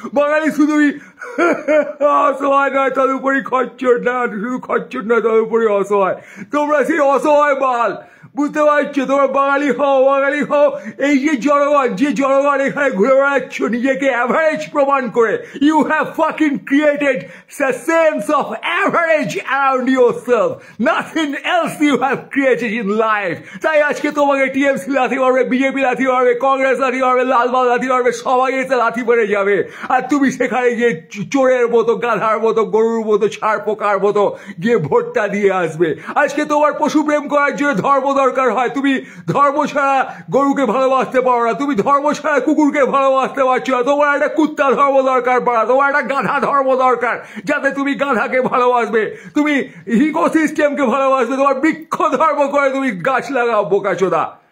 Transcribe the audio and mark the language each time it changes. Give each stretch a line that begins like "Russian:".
Bangla: বাঙালি শুধুই অসহায় নয়, তার উপরই খচ্চর না, শুধু খচ্চর নয়, তার উপরে অসহায়। তোমরা সেই অসহায় বাল, বুঝতে পারছো? তোমরা বাঙালি হও, বাঙালি হও। এই যে জনগণ, যে জনগণ এখানে ঘুরে বেড়াচ্ছ নিজেকে অ্যাভারেজ প্রমাণ করে,
English: You have fucking created a sense of average around yourself. Nothing else you have created in life.
Bangla: তাই আজকে তোমাকে টিএমসি লাথি মারবে, বিজেপি লাথি মারবে, কংগ্রেস লাথি মারবে, লালবাল লাথি মারবে, সবাই এসে লাথি মেরে যাবে। আর তুমি সেখানে গিয়ে চোরের মতো, গাধার মতো, গরুর মতো, ছাড় পোকার মতো গিয়ে ভোটটা দিয়ে আসবে। আজকে তোমার পশু প্রেম করার জন্য ধর্ম দরকার হয়, তুমি ধর্ম ছাড়া গরুকে ভালোবাসতে পারো না, তুমি ধর্ম ছাড়া কুকুরকে ভালোবাসতে পারছো না, তোমার একটা কুত্তা ধর্ম দরকার পারা, তোমার একটা গাধা ধর্ম দরকার, যাতে তুমি গাধাকে ভালোবাসবে, তুমি ইকোসিস্টেমকে ভালোবাসবে, তোমার বৃক্ষ ধর্ম করে তুমি গাছ লাগাও বোকাচোদা।